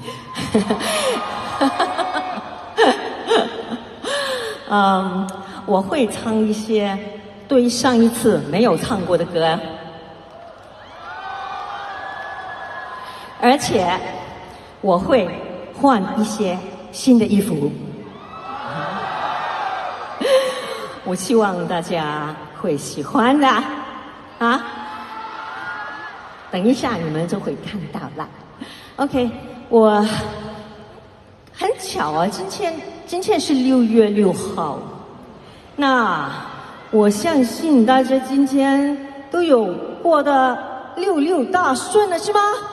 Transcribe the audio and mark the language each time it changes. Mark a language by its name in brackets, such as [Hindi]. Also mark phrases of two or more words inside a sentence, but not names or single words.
[Chinese] 我會唱一些對上一次沒有唱過的歌，而且我會換一些新的衣服。我希望大家會喜歡的啊！等一下你們就會看到了。OK， 我很巧啊，今天是6月6號，那我相信大家今天都有過得66大順了，是嗎？